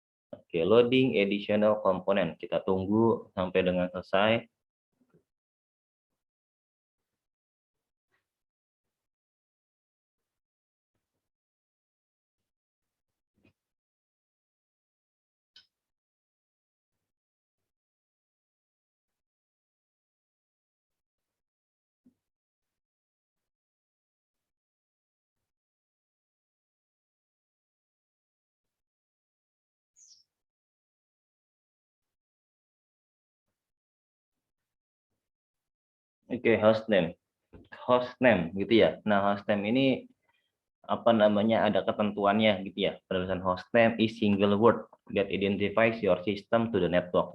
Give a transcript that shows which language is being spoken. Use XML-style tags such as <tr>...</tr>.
<en>Oke, loading additional component.</en> <id>Kita tunggu sampai dengan selesai. Oke, hostname gitu ya. Nah, hostname ini apa namanya, ada ketentuannya gitu ya. Penulisan</id> <en>hostname is single word that identifies your system to the network.</en>